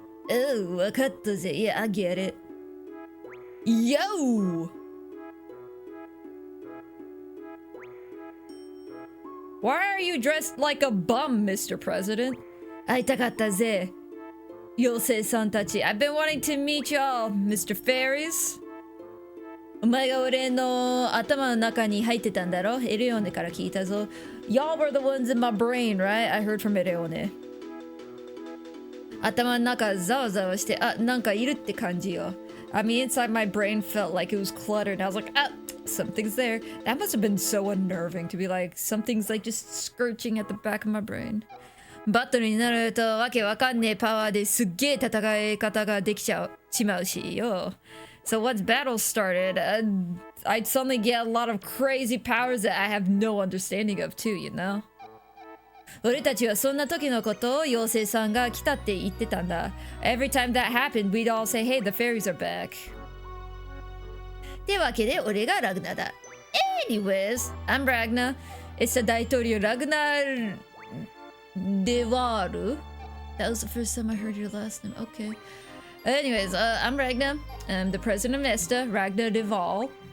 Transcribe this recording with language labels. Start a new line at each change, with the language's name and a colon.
English: Oh, wakataze. Yeah, I get it. Yo! Why are you dressed like a bum, Mr. President?
Japanese: Aitakatta Yosei-san tachi.
English: I've been wanting to meet y'all, Mr. Fairies.
Japanese: お前が俺の頭の中に入ってたんだろ?Ereone から聞いたぞ.
English: Y'all were the ones in my brain, right? I heard from Ereone.
Japanese: 頭の中ざわざわして、あ、なんかいるって感じよ.
English: I mean, inside my brain felt like it was cluttered. I was like, ah, something's there. That must have been so unnerving to be like, something's like just scorching at the back of my brain.
Japanese: バトルになるとわけわかんねえパワーですっげえ戦い方ができちまうしよ.
English: So once battle started, I'd suddenly get a lot of crazy powers that I have no understanding of too, you know?
Japanese: 俺たちはそんな時のことを妖精さんが来たって言ってたんだ.
English: Every time that happened, we'd all say, hey, the fairies are back.
Japanese: ってわけで俺がラグナだ.
English: Anyways, I'm Ragna. It's the 大統領ラグナDevaru. That was the first time I heard your last name. Okay. Anyways, I'm Ragna. I'm the president of Nesta, Ragna Deval.